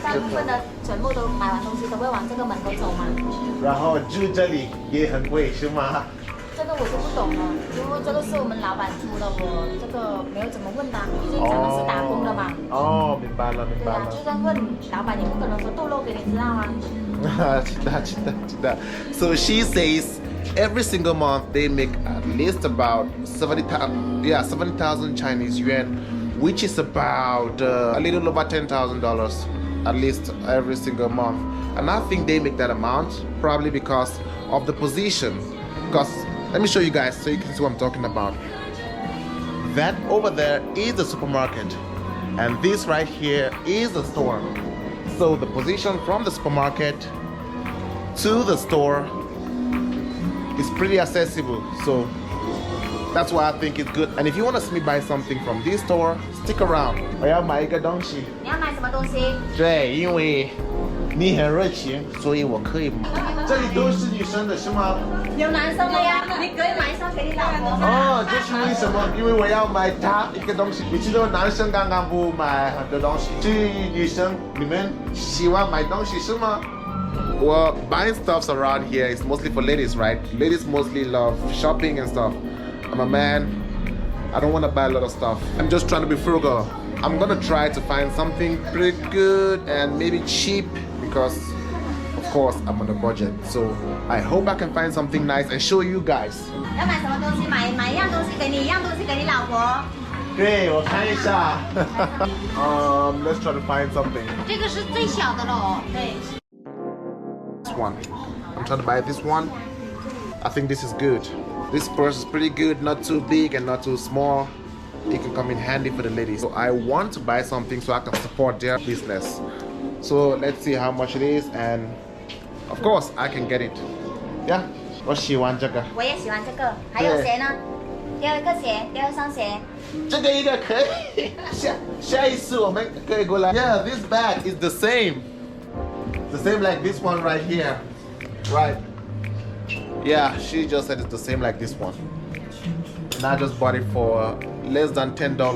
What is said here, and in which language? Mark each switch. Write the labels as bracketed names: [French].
[Chinese] 大部分的全部都买完东西都会往这个门口走嘛。然后住这里也很贵，是吗？这个我就不懂了，因为这个是我们老板出的，我这个没有怎么问他，毕竟咱们是打工的嘛。哦，明白了，明对啊，白了。就算问老板也不可能说透露给你知道吗？知道。 [English] So she says every single month they make at least about 70,000 Chinese yuan, which is about a little over $10,000 at least every single month. And I think they make that amount probably because of the position. Because let me show you guys so you can see what I'm talking about. That over there is the supermarket, and this right here is the store. So the position from the supermarket to the store is pretty accessible. So that's why I think it's good. And if you want to see me buy something from this store, stick around. [Chinese] 我要买一个东西。你要买什么东西？对，因为你很热情，所以我可以买。这里都是女生的是吗？有男生的呀，你可以买一双给你老婆吗？哦，这是为什么？因为我要买它一个东西。你知道男生刚刚不买很多东西，至于女生，你们喜欢买东西是吗？ [English] Well, buying stuffs around here is mostly for ladies, right? Ladies mostly love shopping and stuff. I'm a man. I don't want to buy a lot of stuff. I'm just trying to be frugal. I'm gonna try to find something pretty good and maybe cheap because of course I'm on a budget. So I hope I can find something nice and show you guys. [Chinese] 要买什么东西？买一样东西给你，一样东西给你老婆。对，我看一下。 [English] Let's try to find something. [Chinese] 这个是最小的喽。对。 [English] This one. I'm trying to buy this one. I think this is good. This purse is pretty good, not too big and not too small. It can come in handy for the ladies. So I want to buy something so I can support their business. So let's see how much it is, and of course I can get it. Yeah. [Chinese] 我喜欢这个。我也喜欢这个。还有鞋呢？第二个鞋，第二双鞋。这个应该可以。下一次我们可以过来。 [English] Yeah, this bag is the same. The same like this one right here. Right. Yeah, she just said it's the same like this one. And I just bought it for less than $10.